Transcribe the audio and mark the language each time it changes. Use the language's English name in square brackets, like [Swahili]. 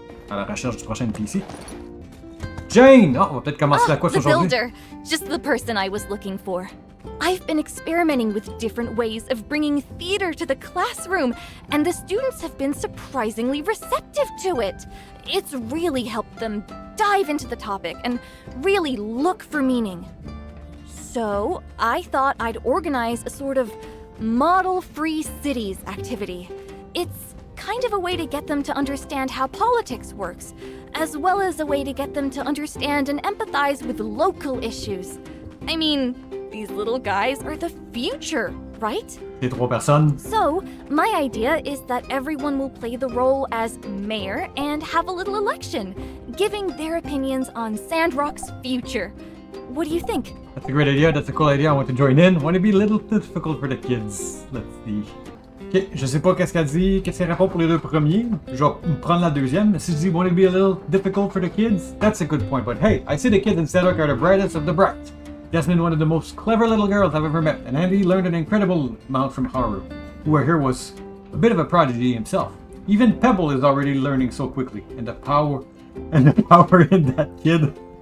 [French] à la recherche du prochain PC. Jane! Oh, on va peut-être commencer la course [English] the [French] aujourd'hui. [English] builder. Just the person I was looking for. I've been experimenting with different ways of bringing theater to the classroom, and the students have been surprisingly receptive to it. It's really helped them dive into the topic and really look for meaning. So, I thought I'd organize a sort of model-free cities activity. It's kind of a way to get them to understand how politics works, as well as a way to get them to understand and empathize with local issues. I mean, these little guys are the future, right? [French] Les 3 personnes. [English] So, my idea is that everyone will play the role as mayor and have a little election, giving their opinions on Sandrock's future. What do you think? That's a great idea, that's a cool idea, I want to join in. Want to be a little difficult for the kids. Let's see. [French] Ok, je sais pas qu'est-ce qu'elle dit, qu'est-ce qu'elle répond pour les 2 premiers. Je vais prendre la deuxième. Si je dis [English] want to be a little difficult for the kids, that's a good point. But hey, I see the kids in Sandrock are the brightest of the bright. Jasmine, one of the most clever little girls I've ever met, and Andy learned an incredible amount from Haru, who I hear was a bit of a prodigy himself. Even Pebble is already learning so quickly, and the power in that kid.